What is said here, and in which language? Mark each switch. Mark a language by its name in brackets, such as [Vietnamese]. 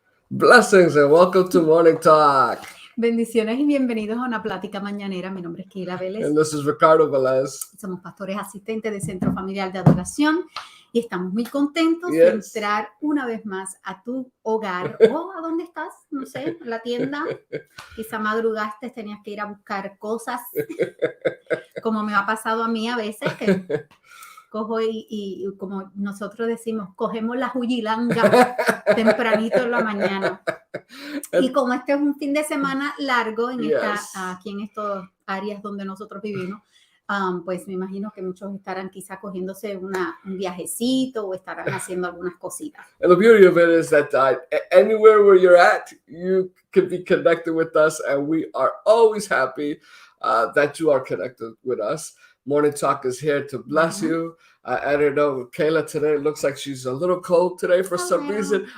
[English] Blessings and welcome to Morning Talk. [Spanish] Bendiciones y bienvenidos a una plática mañanera. Mi nombre es Keila Vélez. [English] And this is Ricardo Velez. [Spanish] Somos pastores asistentes del Centro Familiar de Adoración y estamos muy contentos de entrar una vez más a tu hogar o a dónde estás, no sé, la tienda. Quizá madrugaste, tenías que ir a buscar cosas, como me ha pasado a mí a veces, que cojo y como nosotros decimos, cogemos la huyilanga tempranito en la mañana. Y como este es un fin de semana largo aquí en estas áreas donde nosotros vivimos, pues me imagino que muchos estarán quizá cogiéndose un viajecito o estarán haciendo algunas cositas. [English] And the beauty of it is that anywhere where you're at, you can be connected with us, and we are always happy that you are connected with us. Morning Talk is here to bless you. I don't know, Keila today looks like she's a little cold today for some reason.